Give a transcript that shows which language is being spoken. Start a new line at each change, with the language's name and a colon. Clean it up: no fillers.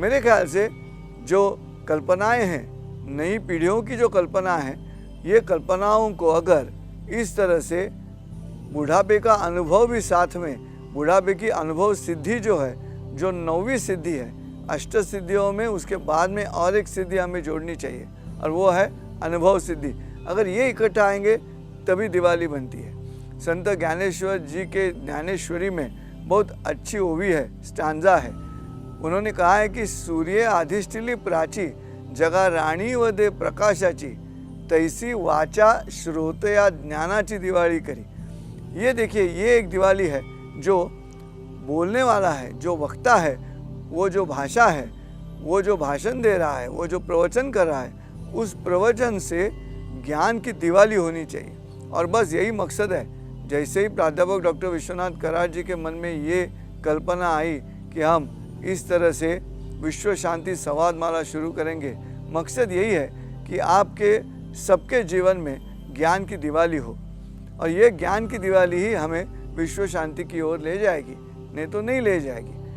Hindi: मेरे ख्याल से जो कल्पनाएं हैं, नई पीढ़ियों की जो कल्पना है, ये कल्पनाओं को अगर इस तरह से बुढ़ापे का अनुभव भी साथ में, बुढ़ापे की अनुभव सिद्धि जो है, जो 9वीं सिद्धि है, अष्ट सिद्धियों में उसके बाद में और एक सिद्धि हमें जोड़नी चाहिए और वो है अनुभव सिद्धि। अगर ये इकट्ठा आएंगे तभी दिवाली बनती है। संत ज्ञानेश्वर जी के ज्ञानेश्वरी में बहुत अच्छी ओवी है, स्टांजा है। उन्होंने कहा है कि
Marathi: सूर्य अधिष्ठिली प्राची, जगा राणी व दे प्रकाशाची, तैसी वाचा श्रोतया ज्ञानाची दिवाळी करी।
Hindi: ये देखिए, ये एक दिवाली है जो बोलने वाला है, जो वक्ता है, वो जो भाषा है, वो जो भाषण दे रहा है, वो जो प्रवचन कर रहा है, उस प्रवचन से ज्ञान की दिवाली होनी चाहिए। और बस यही मकसद है। जैसे ही प्राध्यापक डॉक्टर विश्वनाथ कराड़ जी के मन में ये कल्पना आई कि हम इस तरह से विश्व शांति संवादमाला शुरू करेंगे, मकसद यही है कि आपके सबके जीवन में ज्ञान की दिवाली हो और ये ज्ञान की दिवाली ही हमें विश्व शांति की ओर ले जाएगी, नहीं तो नहीं ले जाएगी।